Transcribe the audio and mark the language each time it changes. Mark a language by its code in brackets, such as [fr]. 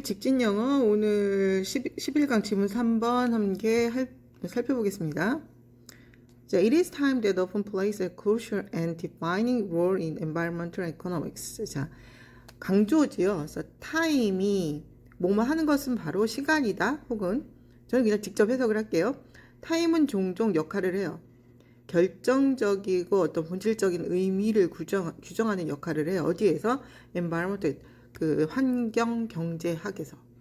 [ko] 직진영어 오늘 11강 지문 3번 함께 살펴보겠습니다. [en] 자, It is time that often plays a crucial and defining role in environmental economics. [ko] 자, 강조지요. 그래서 time이 뭐뭐 하는 것은 바로 시간이다. 혹은 저는 그냥 직접 해석을 할게요. time은 종종 역할을 해요. 결정적이고 어떤 본질적인 의미를 규정하는 역할을 해요. 어디에서? environmental 그 환경 경제학에서.